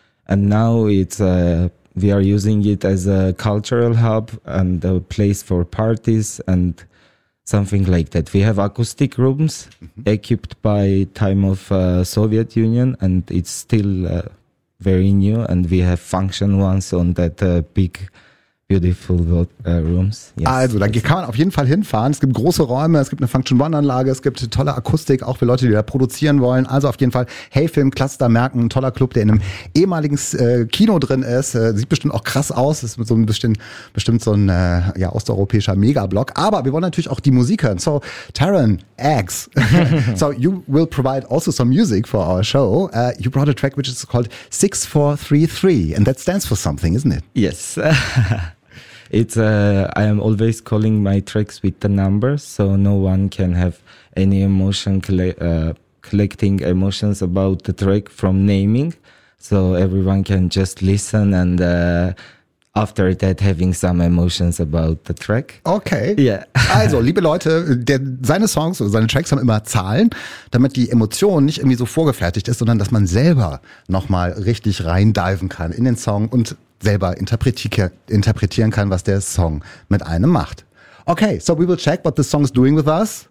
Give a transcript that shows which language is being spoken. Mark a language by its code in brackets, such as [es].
[en] And now it's we are using it as a cultural hub and a place for parties and something like that. We have acoustic rooms mm-hmm. equipped by time of Soviet Union, and it's still very new. And we have function ones on that big beautiful rooms. [de] Yes, also, da kann man auf jeden Fall hinfahren. Es gibt große Räume, es gibt eine Function One-Anlage, es gibt tolle Akustik, auch für Leute, die da produzieren wollen. Also auf jeden Fall, hey Film, Cluster merken, ein toller Club, der in einem ehemaligen Kino drin ist. Sieht bestimmt auch krass aus. Ist so ein bestimmt so ein osteuropäischer Megablock. Aber wir wollen natürlich auch die Musik hören. [en] So, Taryn X. So, you will provide also some music for our show. You brought a track which is called 6433, and that stands for something, isn't it? Yes. It's I am always calling my tracks with the numbers, so no one can have any emotion collecting emotions about the track from naming, so everyone can just listen and after that having some emotions about the track. Okay. Yeah. [de] Also, liebe Leute, seine Songs oder seine Tracks haben immer Zahlen, damit die Emotion nicht irgendwie so vorgefertigt ist, sondern dass man selber nochmal richtig reindiven kann in den Song und selber interpretieren kann, was der Song mit einem macht. [en] Okay, so we will check what the song is doing with us.